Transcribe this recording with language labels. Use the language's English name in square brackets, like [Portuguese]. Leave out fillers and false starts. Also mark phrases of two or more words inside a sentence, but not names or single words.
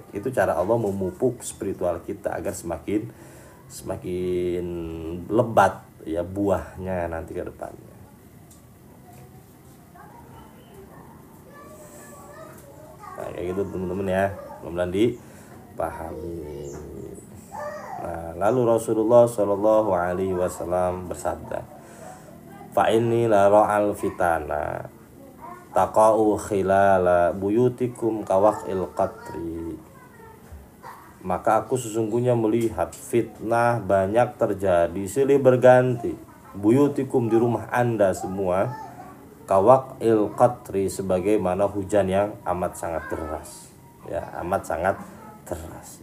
[Indonesian] Itu cara Allah memupuk spiritual kita agar semakin lebat ya buahnya nanti ke depannya. Nah, kayak gitu teman-teman ya. Mudah-mudahan dipahami. Nah, lalu Rasulullah [Arabic] صلى الله عليه وسلم [Indonesian] bersabda, [Arabic] "فإني لأرى الفتن تقع خلال بيوتكم كوقع القطر." [Indonesian] Maka aku sesungguhnya melihat fitnah banyak terjadi silih berganti buyutikum di rumah Anda semua [Arabic] كوقع القطر [Indonesian] sebagaimana hujan yang amat sangat deras. Ya, amat sangat deras.